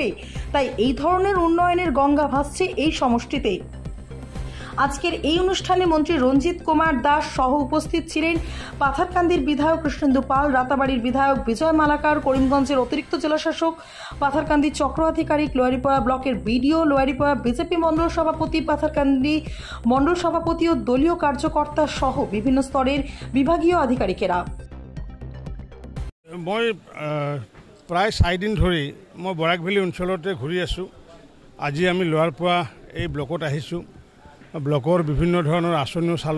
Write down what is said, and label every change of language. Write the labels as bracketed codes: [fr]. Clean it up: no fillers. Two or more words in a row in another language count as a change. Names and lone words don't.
[bn] তাই এই ধরনের উন্নয়নের গঙ্গা ভাসছে এই সমষ্টিতে। আজকের এই অনুষ্ঠানে মন্ত্রী রঞ্জিত কুমার দাস সহ উপস্থিত ছিলেন পাথারকান্দির বিধায়ক কৃষ্ণেন্দু পাল, রাতাবাড়ির বিধায়ক বিজয় মালাকার, করিমগঞ্জের অতিরিক্ত জেলাশাসক, পাথারকান্দি চক্র আধিকারিক, লোয়ারিপাড়া ব্লকের বিডিও, লোয়ারিপাড়া বিজেপি মণ্ডল সভাপতি, পাথারকান্দি মণ্ডল সভাপতি ও দলীয় কাৰ্যকৰ্তা সহ বিভিন্ন স্তরের বিভাগীয় আধিকারিকেরা। [as] মই প্ৰায় ৪ দিন ধৰি মই বৰাক ভেলী অঞ্চলতে ঘূৰি আছোঁ। আজি আমি লোৱাৰপোৱা এই ব্লকত আহিছোঁ। ব্লকৰ বিভিন্ন ধৰণৰ আঁচনিও চালোঁ।